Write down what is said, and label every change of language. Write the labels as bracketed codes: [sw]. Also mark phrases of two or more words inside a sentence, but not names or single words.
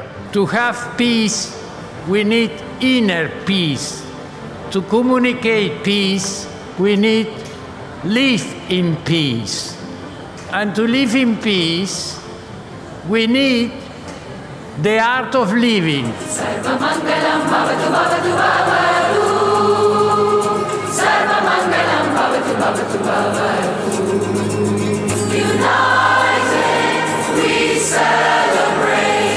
[en] To have peace, we need inner peace. To communicate peace, we need live in peace. And to live in peace, we need the art of living. [sa] Sarvamangalam bhavatu bhavatu bhavatu. Sarvamangalam bhavatu bhavatu bhavatu. [en] United we celebrate.